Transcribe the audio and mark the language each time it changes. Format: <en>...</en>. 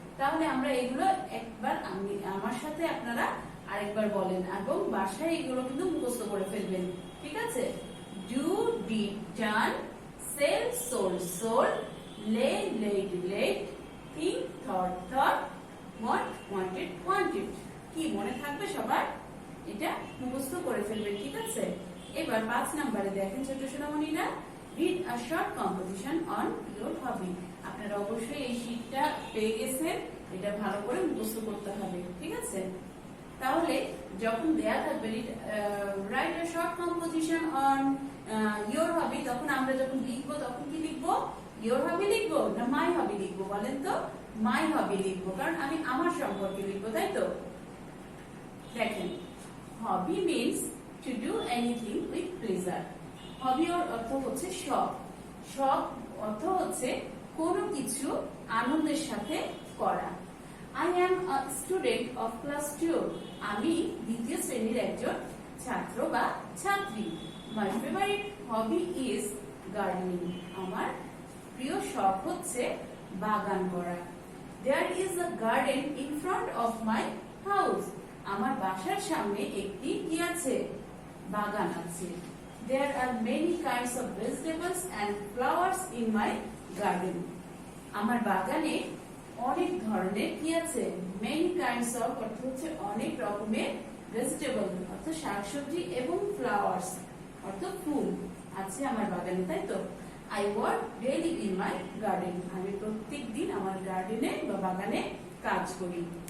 <bn>তাহলে আমরা এগুলো একবার আমার সাথে আপনারা আরেকবার বলেন এবং বাসায় এগুলো কিন্তু মুখস্থ করে ফেলবেন, ঠিক আছে?</bn> <en>Do did done, sell sold sold, lay laid let, think thought thought, want wanted wanted.</en> <bn>কি মনে থাকবে সবার? এটা মুখস্থ করে ফেলবেন, ঠিক আছে? এবার 5 নম্বরে দেখেন ছোট সোনামণিরা,</bn> <en>read a short composition on your hobby।</en> <bn>আপনারা অবশ্যই এই শীটটা পেয়ে গেছেন, এটা ভালো করে মুখস্থ করতে হবে, ঠিক আছে? তাহলে যখন দেয়া থাকবে</bn> <en>write a short composition on your hobby,</en> <bn>তখন আমরা যখন লিখবো তখন কি লিখবো? ইয়োর হবি লিখবো না মাই হবি লিখবো? বলেন তো। মাই হবি লিখবো, কারণ আমি আমার সম্পর্কে লিখবো, তাই তো?</bn> <en>দেখেন, hobby means to do anything with pleasure.</en> <bn>হবি অর্থ হচ্ছে শখ, শখ অর্থ হচ্ছে কোনো কিছু আনন্দের সাথে করা।</bn> <en>I am a student of class 2।</en> <bn>আমি দ্বিতীয় শ্রেণীর একজন ছাত্র বা ছাত্রী।</bn> <en>My favorite hobby is gardening।</en> <bn>আমার প্রিয় শখ হচ্ছে বাগান করা।</bn> <en>There is a garden in front of my house।</en> <bn>আমার বাসার সামনে একটি কি আছে? বাগান আছে।</bn> <en>There are many kinds of vegetables and flowers in my garden।</en> <bn>আমার বাগানে অনেক ধরনের কি আছে? মেনি কাইন্ডস অফ অর্থ হচ্ছে অনেক রকমের, ভেজিটেবল অর্থ শাকসবজি এবং ফ্লাওয়ার্স অর্থ ফুল আছে আমার বাগানে, তাই তো?</bn> <en>I work daily in my garden.</en> <bn>আমি প্রত্যেকদিন আমার গার্ডেনে বা বাগানে কাজ করি।</bn>